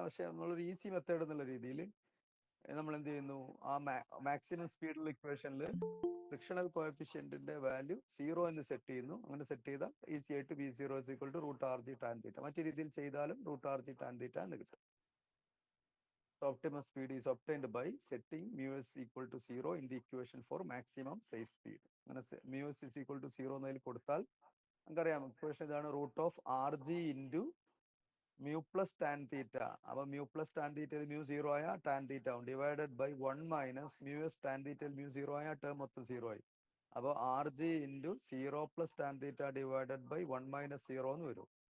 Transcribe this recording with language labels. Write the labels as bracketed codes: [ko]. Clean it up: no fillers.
[ml] പക്ഷെ നമ്മളൊരു easy method എന്നുള്ള രീതിയിൽ നമ്മൾ എന്ത് ചെയ്യുന്നു, ആ മാക്സിമം സ്പീഡിലുള്ള ഇക്വേഷനിൽ ഫ്രിക്ഷണൽ കോഎഫിഷ്യന്റിന്റെ വാല്യൂ 0 എന്ന് സെറ്റ് ചെയ്യുന്നു. അങ്ങനെ സെറ്റ് ചെയ്താൽ ഈസി ആയിട്ട് V0 √RG tan θ. മറ്റു രീതിയിൽ ചെയ്താലും √RG tan θ എന്ന് കിട്ടും. [en] Optimum speed is obtained by setting μs equal to 0 in the equation for maximum safe speed. [ml] അങ്ങനെ [en] μs is equal to 0 [ml] എന്നതിൽ കൊടുത്താൽ നമുക്കറിയാം ഇക്വേഷൻ ഇതാണ്, √RG into mu plus tan theta. അപ്പൊ മ്യൂ പ്ലസ് ടാൻ തീറ്റയിൽ മ്യൂ 0 ആയ tan theta ആവും, divided by 1 minus mu S tan തീറ്റയിൽ mu 0 ആയ term മൊത്തം 0 ആയി. അപ്പോൾ RG into 0 plus tan theta divided by 1 minus 0 എന്ന് വരും.